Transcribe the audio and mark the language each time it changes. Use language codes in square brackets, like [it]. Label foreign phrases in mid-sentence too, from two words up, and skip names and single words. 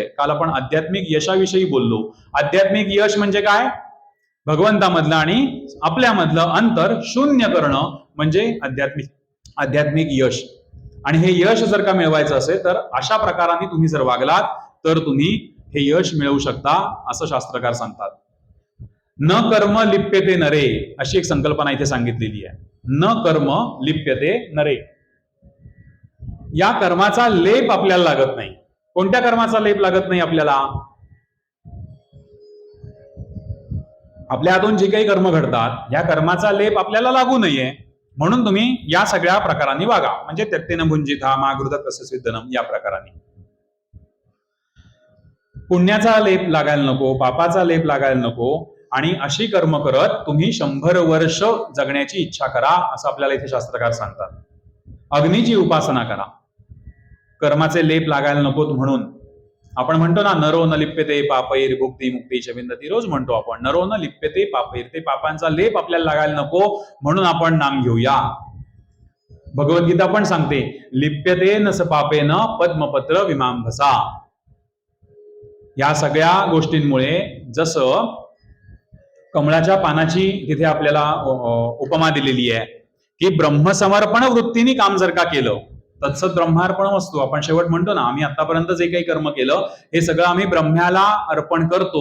[mr] काल आपण आध्यात्मिक यशाविषयी बोललो. आध्यात्मिक यश म्हणजे काय? भगवंतामधलं आणि आपल्यामधलं अंतर शून्य करणं म्हणजे आध्यात्मिक यश. आणि हे यश जर का मिळवायचं असेल तर अशा प्रकाराने तुम्ही जर वागलात तर तुम्ही हे यश मिळवू शकता असं शास्त्रकार सांगतात. [sa] न कर्म लिप्यते नरे [mr] अशी एक संकल्पना इथे सांगितलेली आहे. [sa] न कर्म लिप्यते नरे. [mr] या कर्माचा लेप आपल्याला लागत नाही. कोणत्या कर्माचा लेप लागत नाही आपल्याला? आपल्या हातून जे काही कर्म घडतात या कर्माचा लेप आपल्याला लागू नये म्हणून तुम्ही या सगळ्या प्रकारांनी वागा. [sa] म्हणजे त्यक्तेन भुंजिथा मा गृहत कस्य सिद्धनम [mr] या प्रकारांनी. पुण्याचा लेप लागायला नको, पापाचा लेप लागायला नको आणि अशी कर्म करत तुम्ही 100 वर्ष जगण्याची इच्छा करा असं आपल्याला इथे शास्त्रकार सांगतात. अग्नीची उपासना करा, कर्माचे लेप लागायला नकोत म्हणून. आपण म्हणतो ना [sa] नरो न लिप्यते पापैर भुक्ती मुक्ती च विंदती. [mr] रोज म्हणतो आपण [sa] नरो न लिप्यते पापैर. [mr] ते पापांचा लेप आपल्याला लागायला नको म्हणून आपण नाम घेऊया. भगवद्गीता पण सांगते [sa] लिप्यते न स पापेन पद्मपत्र विमांभसा. [mr] या सगळ्या गोष्टींमुळे जसं कमळाच्या पानाची तिथे आपल्याला उपमा दिलेली आहे की ब्रह्मसमर्पण वृत्तीने काम जर का केलं [sa] तत्सत ब्रह्मार्पण वस्तू. [mr] आपण शेवट म्हणतो ना आम्ही आतापर्यंत जे काही कर्म केलं हे सगळं आम्ही ब्रह्म्याला अर्पण करतो.